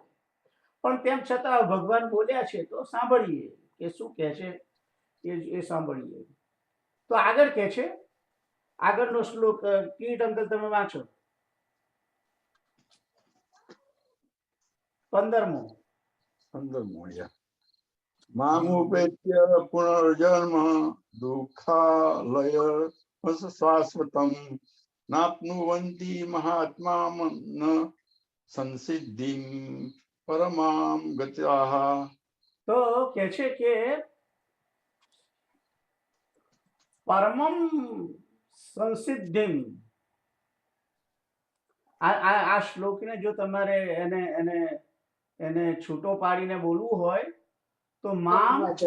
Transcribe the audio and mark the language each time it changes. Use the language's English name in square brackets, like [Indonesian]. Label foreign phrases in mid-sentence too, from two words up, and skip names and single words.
[Gujarati] પણ તેમ છતાં ભગવાન બોલ્યા છે તો સાંભળીએ કે શું કહે છે એ સાંભળીએ. તો આગળ કહે છે, આગળનો શ્લોક કીટ અંકલ તમે વાંચો, 15મો. [Sanskrit] 15 मामुपेत्य पुनर्जन्म दुःखालय शाश्वतम नाप्नुवन्ति महात्मा न संसिद्धिं परमां गत्याः. [Gujarati] તો કહે છે કે [Sanskrit] परमम संसिद्धिम. [Gujarati] આ શ્લોકને જો તમારે એને છૂટો પાડીને બોલવું હોય તો મામ